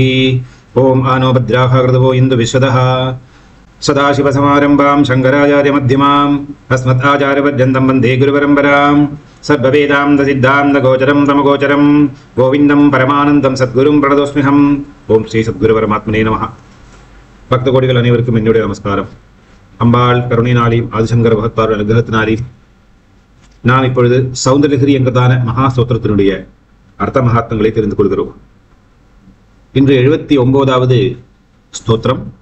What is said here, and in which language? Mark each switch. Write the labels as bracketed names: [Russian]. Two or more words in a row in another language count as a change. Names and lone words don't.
[Sanskrit] ओम आनो भद्राः कृतवो इन्दु विश्वदः। सदाशिवसमारम्भां शङ्कराचार्यमध्यमाम् अस्मदाचार्यपर्यन्तं वन्दे गुरुपरम्पराम्। सर्ववेदान्तसिद्धान्तगोचरं तमगोचरं गोविन्दं परमानन्दं सद्गुरुं प्रणतोऽस्म्यहम्। ओम श्री सद्गुरुपरमात्मने नमः। [Tamil] பக்த கோடிகள் அனைவருக்கும் என்னுடைய நமஸ்காரம். அம்பாள் கருணையினாலையும் ஆதிசங்கர பகவத்பாதர் அனுகிரகத்தினாலையும் நாம் இப்பொழுது சௌந்தரகிரி என்கிறதான மகா ஸ்தோத்திரத்தினுடைய அர்த்த மகாத்மங்களை தெரிந்து கொள்கிறோம். இன்று 79வது ஸ்தோத்திரம்.